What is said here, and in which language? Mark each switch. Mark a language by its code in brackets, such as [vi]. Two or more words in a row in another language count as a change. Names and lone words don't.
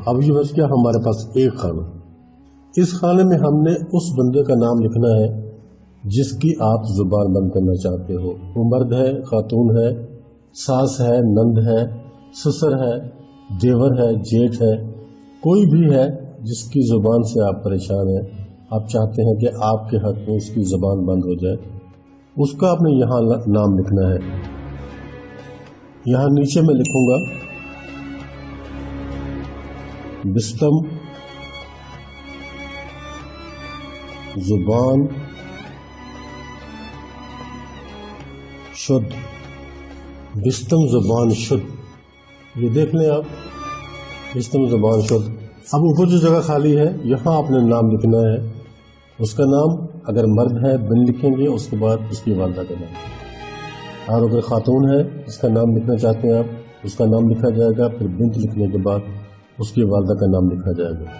[ur] اب یہ بچ گیا ہمارے پاس ایک خانہ۔ اس خانے میں ہم نے اس بندے کا نام لکھنا ہے جس کی آپ زبان بند کرنا چاہتے ہو، وہ مرد ہے، خاتون ہے، ساس ہے، نند ہے، سسر ہے، دیور ہے، جیٹھ ہے، کوئی بھی ہے جس کی زبان سے آپ پریشان ہیں، آپ چاہتے ہیں کہ آپ کے حق میں اس کی زبان بند ہو جائے، اس کا آپ نے یہاں نام لکھنا ہے۔ یہاں نیچے میں لکھوں گا [fa] بستم زبان شد، بستم زبان شد، [ur] یہ دیکھ لیں آپ، [fa] بستم زبان شد۔ [ur] اب اوپر جو جگہ خالی ہے یہاں آپ نے نام لکھنا ہے، اس کا نام اگر مرد ہے بن لکھیں گے، اس کے بعد اس کی والدہ کا نام، اور اگر خاتون ہے اس کا نام لکھنا چاہتے ہیں آپ، اس کا نام لکھا جائے گا، پھر بنت لکھنے کے بعد اس کی والدہ کا نام لکھا جائے گا۔